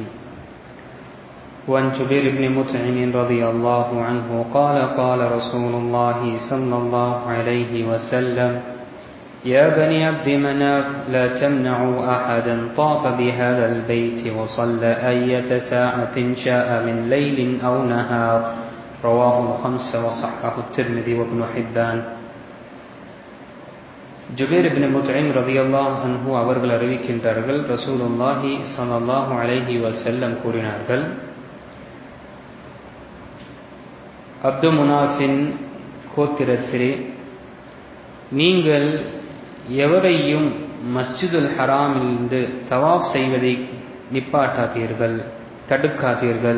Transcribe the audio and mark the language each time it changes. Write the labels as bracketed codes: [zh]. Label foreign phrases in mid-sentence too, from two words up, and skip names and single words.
[ar] وعن جبير بن مطعم رضي الله عنه قال قال رسول الله صلى الله عليه وسلم: يا بني عبد مناف لا تمنعوا أحدا طاف بهذا البيت وصلى أية ساعة شاء من ليل أو نهار. رواه الخمسة وصححه الترمذي وابن حبان. [ta] ஜுபைர் இப்னு முத்இம் [ar] رضي الله عنه [ta] அவர்கள் அறிவிக்கின்றார்கள், [ar] رسول الله صلى الله عليه وسلم [ta] கூறினார்கள், அப்து முனாஃபின் கோத்திரத்திலே நீங்கள் எவரையும் மஸ்ஜிதுல் ஹராமிலிருந்து தவாப் செய்வதை நிப்பாட்டாதீர்கள், தடுக்காதீர்கள்.